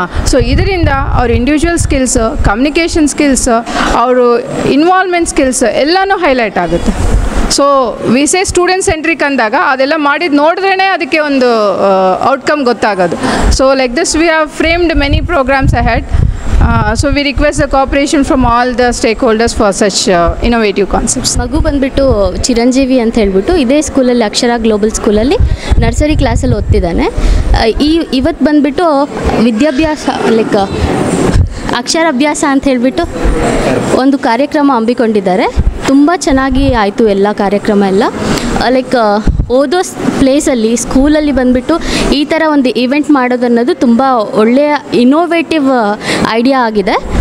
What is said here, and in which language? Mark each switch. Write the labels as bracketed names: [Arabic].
[Kannada] So ಇದರಿಂದ ಅವ್ರ individual skills, communication skills, ಅವರು ಇನ್ವಾಲ್ವ್ಮೆಂಟ್ ಸ್ಕಿಲ್ಸ್ ಎಲ್ಲನೂ ಹೈಲೈಟ್ ಆಗುತ್ತೆ. So we say student centric ಅಂದಾಗ ಅದೆಲ್ಲ ಮಾಡಿದ್ದು ನೋಡಿದ್ರೇ ಅದಕ್ಕೆ ಒಂದು ಔಟ್ಕಮ್ ಗೊತ್ತಾಗೋದು. [English] So like this we have framed many programs ahead. So we request the cooperation from all the stakeholders for such innovative concepts. [Kannada] ಮಗು ಬಂದುಬಿಟ್ಟು ಚಿರಂಜೀವಿ ಅಂತ ಹೇಳ್ಬಿಟ್ಟು ಇದೇ ಸ್ಕೂಲಲ್ಲಿ ಅಕ್ಷರ ಗ್ಲೋಬಲ್ ಸ್ಕೂಲಲ್ಲಿ ನರ್ಸರಿ ಕ್ಲಾಸಲ್ಲಿ ಓದ್ತಿದ್ದಾನೆ. ಇವತ್ತು ಬಂದುಬಿಟ್ಟು ವಿದ್ಯಾಭ್ಯಾಸ ಲೈಕ್ ಅಕ್ಷರಾಭ್ಯಾಸ ಅಂತ ಹೇಳಿಬಿಟ್ಟು ಒಂದು ಕಾರ್ಯಕ್ರಮ ಹಮ್ಮಿಕೊಂಡಿದ್ದಾರೆ. ತುಂಬ ಚೆನ್ನಾಗಿ ಆಯಿತು ಎಲ್ಲ ಕಾರ್ಯಕ್ರಮ ಎಲ್ಲ. ಲೈಕ್ ಓದೋ ಪ್ಲೇಸಲ್ಲಿ ಸ್ಕೂಲಲ್ಲಿ ಬಂದುಬಿಟ್ಟು ಈ ಥರ ಒಂದು ಈವೆಂಟ್ ಮಾಡೋದು ಅನ್ನೋದು ತುಂಬ ಒಳ್ಳೆಯ ಇನೋವೇಟಿವ್ ಐಡಿಯಾ ಆಗಿದೆ.